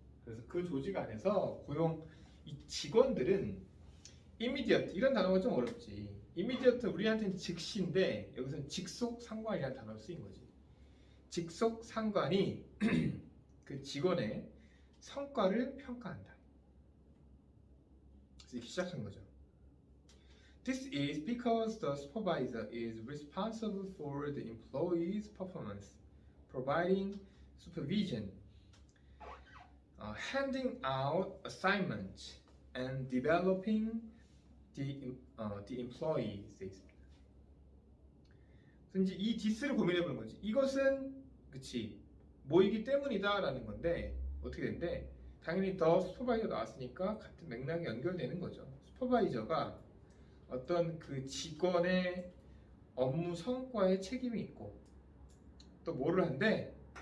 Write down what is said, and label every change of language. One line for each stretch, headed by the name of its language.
Korean: 그래서 그 조직 안에서 이 직원들은 immediate 이런 단어가 좀 어렵지. immediate 우리한테는 즉시인데 여기서는 직속 상관이라는 단어를 쓰인 거지. 직속 상관이 그 직원의 성과를 평가한다. 그래서 이렇게 시작한 거죠.
English: This is because the supervisor is responsible for the employee's performance providing supervision, handing out assignments, and developing the employees.
Korean: 돼 있습니다. 그래서 이제 이 this를 고민해보는 거지. 이것은 그치 뭐이기 때문이다라는 건데 어떻게 된대? 당연히 더 슈퍼바이저 나왔으니까 같은 맥락이 연결되는 거죠. 슈퍼바이저가 어떤 그 직원의 업무 성과에 책임이 있고 또 뭐를 한대?